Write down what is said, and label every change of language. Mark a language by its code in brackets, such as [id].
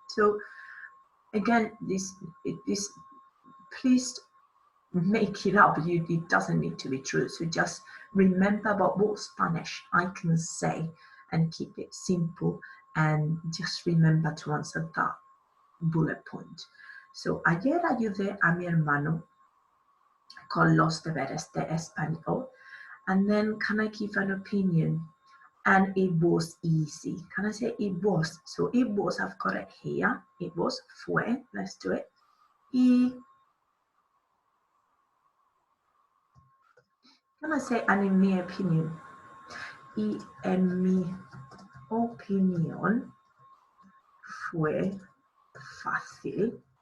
[en] So again, this please make it up. It doesn't need to be true. So just remember about what Spanish I can say and keep it simple, and just remember to answer that bullet point. [es] So ayer ayudé a mi hermano con los deberes de español, [en] and then can I give an opinion? And it was easy. Can I say it was? So it was, I've got it here. It was, fue, let's do it. Y, can I say, and in my opinion? [es] Y en mi opinión fue fácil.